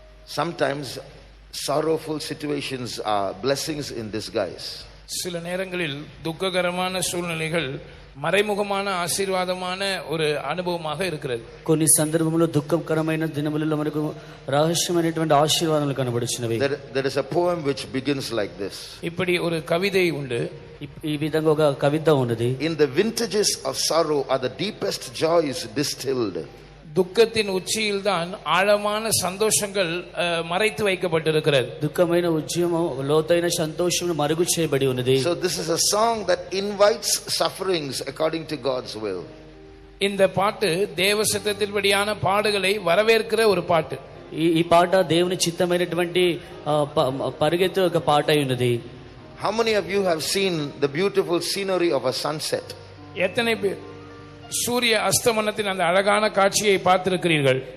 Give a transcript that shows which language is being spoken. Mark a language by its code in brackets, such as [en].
[en] Sometimes sorrowful situations are blessings in disguise. [ta] சில நேரங்களில் துக்ககரமான சூழ்நிலைகள் மறைமுகமான ஆசீர்வாதமான ஒரு அனுபவமாக இருக்கிறது. [te] కొన్ని సందర్భంలో దుఃఖకరమైన దినములలో మనకు రహస్యమైనటువంటి ఆశీర్వాదాలు కనబడుచున్నవి. [en] There is a poem which begins like this. [ta] இப்படி ஒரு கவிதை உண்டு. [te] ఈ విధంగా ఒక కవిత ఉన్నది. [en] In the vintages of sorrow are the deepest joys distilled. [ta] துக்கத்தின் உச்சியில் தான் ஆழமான சந்தோஷங்கள் மறைத்து வைக்கப்பட்டிருக்கிறது. [te] దుఃఖమైన ఉద్యమం లోతైన సంతోషం మరుగు చేయబడి ఉన్నది. [en] So this is a song that invites sufferings according to God's will. [ta] இந்த பாட்டு தேவ சித்தத்தின்படியான பாடுகளை வரவேற்கிற ஒரு பாட்டு. [te] ఈ పాట దేవుని చిత్తమైనటువంటి పరిగెత్తు ఒక పాట అయి ఉన్నది. [en] How many of you have seen the beautiful scenery of a sunset? [ta] எத்தனை பேர் சூரிய அஸ்தமனத்தின் அந்த அழகான காட்சியை பார்த்திருக்கிறீர்கள்?